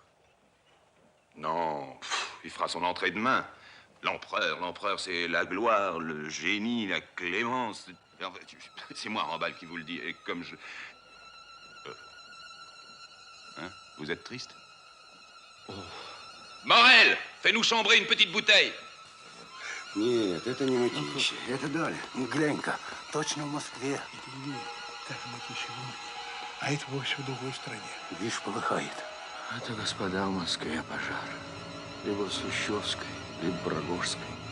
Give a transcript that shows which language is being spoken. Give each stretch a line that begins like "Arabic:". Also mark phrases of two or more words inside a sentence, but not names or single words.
French: Non, il fera son entrée demain. L'empereur, c'est la gloire, le génie, la clémence. C'est moi, Rambal, qui vous le dis. Et comme je... Hein? Vous êtes triste? Oh. Morel, fais-nous chambrer une petite бутыль.
Russian: Нет, это не Мытищи, это Даля. Глянь-ка, точно в Москве. Это не та же Мытищева улица, а это вовсе в другой стране. Видишь, полыхает. Это, господа, в Москве пожар. Либо в Сущевской, либо в Рогожской.